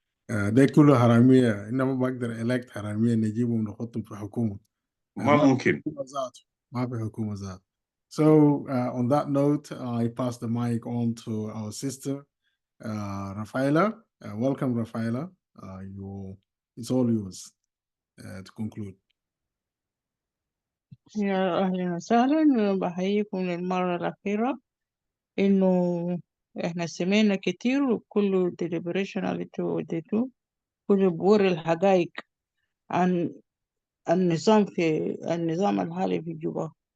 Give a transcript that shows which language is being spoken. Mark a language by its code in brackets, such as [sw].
[ar] ده كله حرامية إنما بقدر elect حرامية نجيبهم نحطهم في حكومة. ما ممكن. ما في حكومة ذات. [en] So on that note, I pass the mic on to our sister, Rafaela. Welcome, Rafaela. It's all yours to conclude. [ar] يا أهلا وسهلا، بحييكم للمرة الأخيرة. إنه إحنا سمعنا كتير وكله deliberation اللي وديتوه كله بوري الحقائق عن النظام الحالي في جوبا.